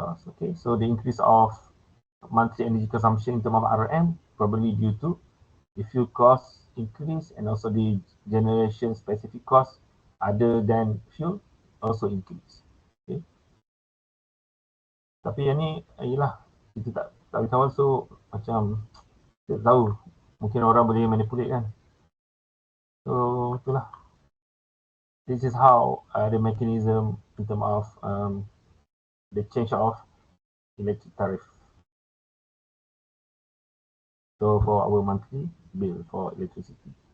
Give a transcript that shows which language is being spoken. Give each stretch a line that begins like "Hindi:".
English: Okay, so the increase of monthly energy consumption in terms of RM probably due to the fuel cost increase and also the generation specific cost other than fuel also increase. Okay.
Malay: Tapi yang ni ialah kita tak tahu, so macam tak tahu, mungkin orang boleh manipulate kan. So itulah.
English: This is how the mechanism in terms of the change of electric tariff. So for our monthly bill for electricity.